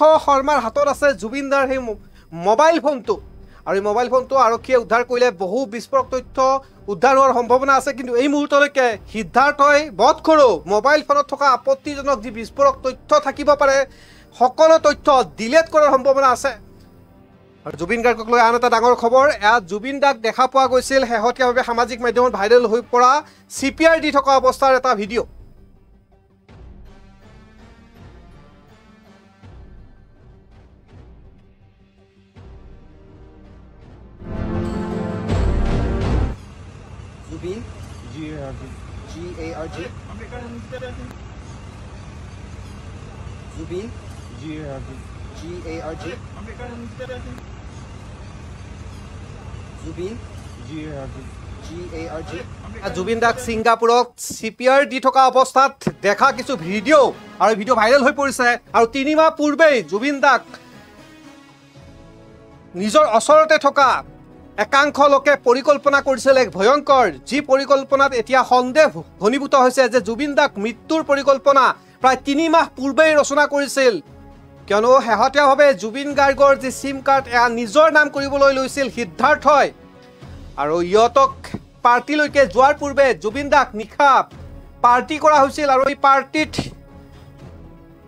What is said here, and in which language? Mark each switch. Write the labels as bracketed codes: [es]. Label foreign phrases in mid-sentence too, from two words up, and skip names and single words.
[as] শৰ্মাৰ হাতত আছে জুবিন দাৰ সেই মোবাইল ফোনটো আৰু এই মোবাইল ফোনটো আৰক্ষীয়ে উদ্ধাৰ কৰিলে বহু বিস্ফোৰক তথ্য উদ্ধাৰ হোৱাৰ সম্ভাৱনা আছে কিন্তু এই মুহূৰ্তলৈকে সিদ্ধাৰ্থই বধখৰো মোবাইল ফোনত থকা আপত্তিজনক যি বিস্ফোৰক তথ্য থাকিব পাৰে সকলো তথ্য ডিলিট কৰাৰ সম্ভাৱনা আছে আৰু জুবিন গাৰ্গক লৈ আন এটা ডাঙৰ খবৰ এয়া জুবিন দাক দেখা পোৱা গৈছিল শেহতীয়াভাৱে সামাজিক মাধ্যমত ভাইৰেল হৈ পৰা CPR দি থকা অৱস্থাৰ এটা ভিডিঅ' Zubin G-A-R-G Zubin G-A-R-G Zubin G-A-R-G জুবিন দাক ছিংগাপুৰত CPR দি থকা অৱস্থাত দেখা কিছু ভিডিঅ' আৰু ভিডিঅ' ভাইৰেল হৈ পৰিছে আৰু 3 মাহ পূৰ্বেই জুবিন দাক নিজৰ ওচৰতে থকা একাংশ লোকে পৰিকল্পনা কৰিছিল এক ভয়ংকৰ যি পৰিকল্পনাত এতিয়া সন্দেহ ঘনীভূত হৈছে যে জুবিন দাক মৃত্যুৰ পৰিকল্পনা প্ৰায় 3 মাহ পূৰ্বেই ৰচনা কৰিছিল কিয়নো শেহতীয়াভাৱে জুবিন গাৰ্গৰ যি সিম কাৰ্ড এয়া নিজৰ নাম কৰিবলৈ লৈছিল সিদ্ধাৰ্থই আৰু ইহঁতক পাৰ্টিলৈকে যোৱাৰ পূৰ্বে জুবিন দাক নিশা পাৰ্টি কৰা হৈছিল আৰু এই পাৰ্টিত